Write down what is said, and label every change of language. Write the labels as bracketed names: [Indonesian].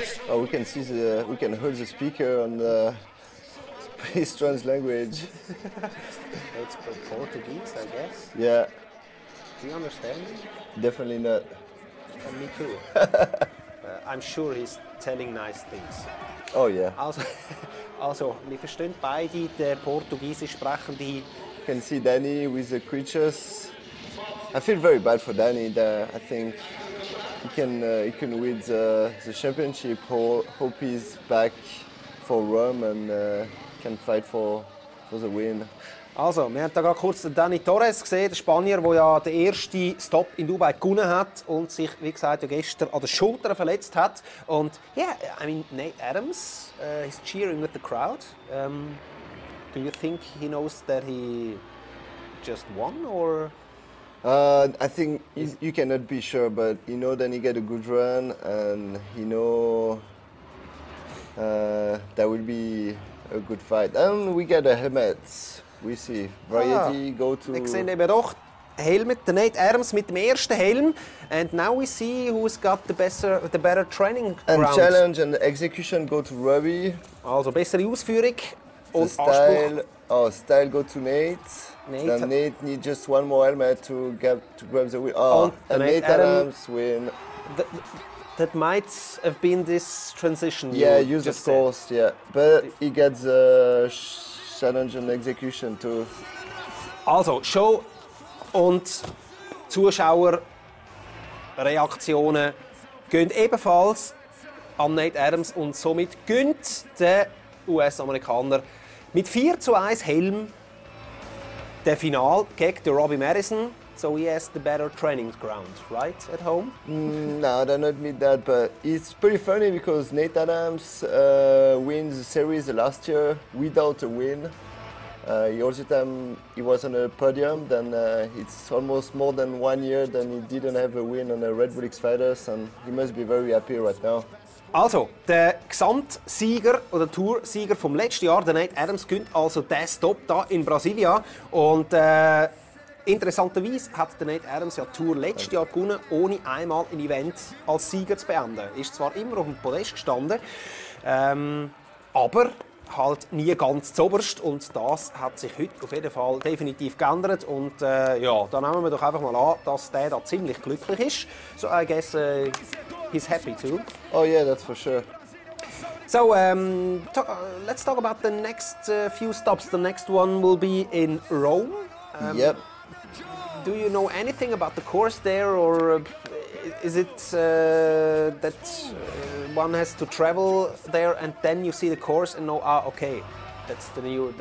[English] Oh, we can see we can hear the speaker on the pretty strange language. It's Portuguese, I guess. Yeah, Do you understand? definitely not. Me too. I'm sure he's telling nice things. Oh yeah. [German] Also, wir verstehen beide den Portugiesisch sprechende. [English] You can see Danny with the creatures. I feel very bad for Danny there. I think he can win the championship. Hope he's back for Rome and can fight for the win. [German] Also, wir haben da gerade kurz den Dani Torres gesehen, der Spanier, der ja den ersten Stop in Dubai gewonnen hat und sich, wie gesagt, ja gestern an der Schulter verletzt hat. [English] Und yeah, I mean, Nate Adams, he's cheering with the crowd. Do you think he knows that he just won, or? I think you cannot be sure, but you know then he get a good run, and you know that will be a good fight. And we get a helmet. We see Variety go to. [German] Wir sehen eben doch Helmet, der Nate Adams mit dem ersten Helm, [English] and now we see who's got the better training ground. And challenge and execution go to Robbie. [German] Also bessere Ausführung und [English] style. Oh, style go to Nate. Then Nate needs just one more helmet to grab the win. Oh, and Nate Adams win. That might have been this transition. Yeah, use of course, yeah. But he gets a challenge and execution too. [German] Also, Show und Zuschauerreaktionen gehen ebenfalls an Nate Adams und somit gönnt der US-Amerikaner mit 4:1 Helm der Final gegen den Robbie Madison. [English] So he has the better training ground, right, at home? No, I don't admit that, but it's pretty funny because Nate Adams wins the series last year without a win. All the time he was on a podium, then it's almost more than 1 year that he didn't have a win on a Red Bull X Fighters, and he must be very happy right now. [German] Also, der Gesamtsieger oder Toursieger vom letzten Jahr, der Nate Adams, gönnt also den Stop da in Brasilien. Und interessanterweise hat der Nate Adams ja die Tour letztes Jahr gewonnen, ohne einmal ein Event als Sieger zu beenden. Er ist zwar immer auf dem Podest gestanden, aber halt nie ganz zoberst, und das hat sich heute auf jeden Fall definitiv geändert, und ja, da nehmen wir doch einfach mal an, dass der da ziemlich glücklich ist. [English] So I guess he's happy too. Oh yeah, that's for sure. So let's talk about the next few stops. The next one will be in Rome. Yep. Do you know anything about the course there, or is it that one has to travel there and then you see the course and know, okay, that's the new...